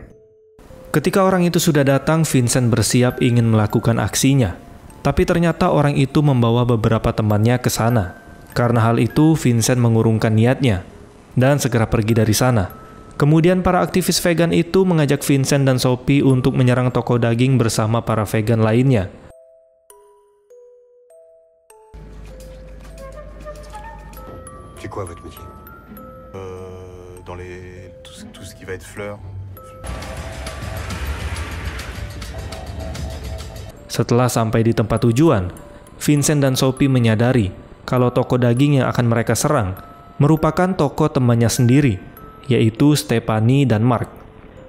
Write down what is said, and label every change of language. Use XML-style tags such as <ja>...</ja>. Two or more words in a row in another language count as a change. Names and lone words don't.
<id>Ketika orang itu sudah datang, Vincent bersiap ingin melakukan aksinya. Tapi ternyata orang itu membawa beberapa temannya ke sana. Karena hal itu, Vincent mengurungkan niatnya dan segera pergi dari sana. Kemudian para aktivis vegan itu mengajak Vincent dan Sophie untuk menyerang toko daging bersama para vegan lainnya.</id> <fr>C'est quoi votre métier? Dans tout ce qui va être fleurs.</fr> <id>Setelah sampai di tempat tujuan, Vincent dan Sophie menyadari kalau toko daging yang akan mereka serang merupakan toko temannya sendiri, yaitu Stephanie dan Mark.</id>